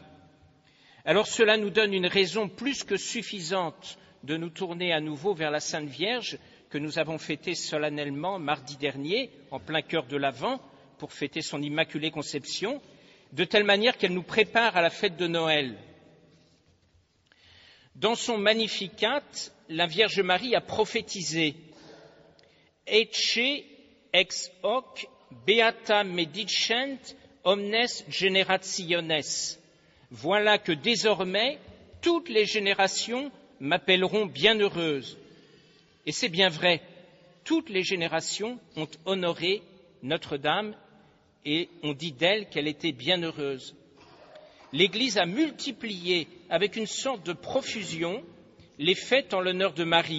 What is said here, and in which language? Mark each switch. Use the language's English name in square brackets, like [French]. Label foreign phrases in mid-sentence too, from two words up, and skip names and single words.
[French] Alors cela nous donne une raison plus que suffisante de nous tourner à nouveau vers la Sainte Vierge que nous avons fêtée solennellement mardi dernier, en plein cœur de l'Avent, pour fêter son Immaculée Conception, de telle manière qu'elle nous prépare à la fête de Noël. Dans son Magnificat, la Vierge Marie a prophétisé « [Latin] Ecce ex hoc beata medicent omnes generationes [French] » Voilà que désormais, toutes les générations m'appelleront bienheureuse. Et c'est bien vrai, toutes les générations ont honoré Notre-Dame et on dit d'elle qu'elle était bienheureuse. L'Église a multiplié avec une sorte de profusion les fêtes en l'honneur de Marie.